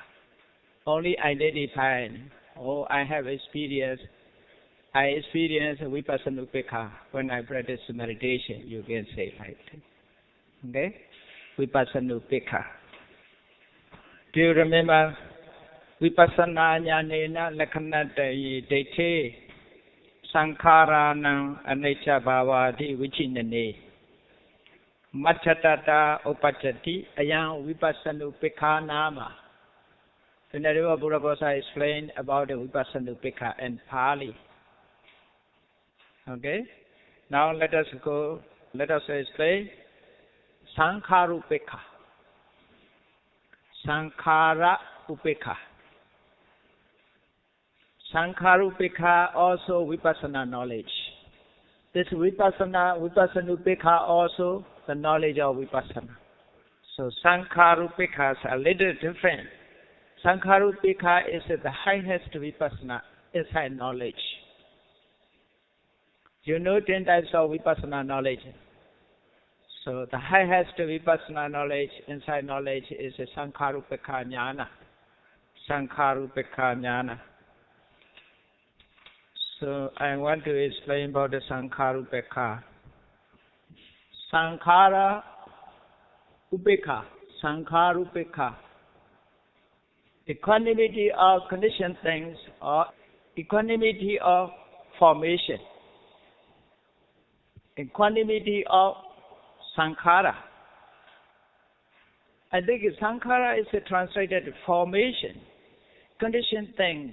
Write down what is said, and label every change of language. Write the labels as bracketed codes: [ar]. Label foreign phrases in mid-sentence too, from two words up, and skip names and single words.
[en] Only identify, I have experience. I experience [pi] vipassana upekha [en] when I practice meditation. You can say like that. Okay, [pi] vipassana upekha. [en] Do you remember [pi] vipassana jnanena lakhanatayi daiṭṭhe saṅkhāranam anicca bhavati viccinane macchatata upacchati ayam vipassana upekha nama. [en] The Nandamālābhivaṃsa Buddha explained about the [pi] vipassana upekha [en] in Pali. Okay, now let us explain [pi] sankhara upekha. Sankhara upekha. Sankhara upekha [en] also vipassana knowledge. This [pi] vipassana upekha [en] also the knowledge of vipassana. So [pi] sankhara upekhas [en] are a little different. [pi] Sankhara upekha [en] is the highest vipassana inside knowledge. You know 10 types of vipassana knowledge. So the highest vipassana knowledge inside knowledge is the [pi] sankhara upekha jnana. Sankhara upekha jnana. [en] So I want to explain about the [pi] sankhara upekha. Sankhara upekha. Sankhara upekha. [en] Equanimity of conditioned things or equanimity of formation. Equanimity of sankhara. I think sankhara is translated formation, conditioned things.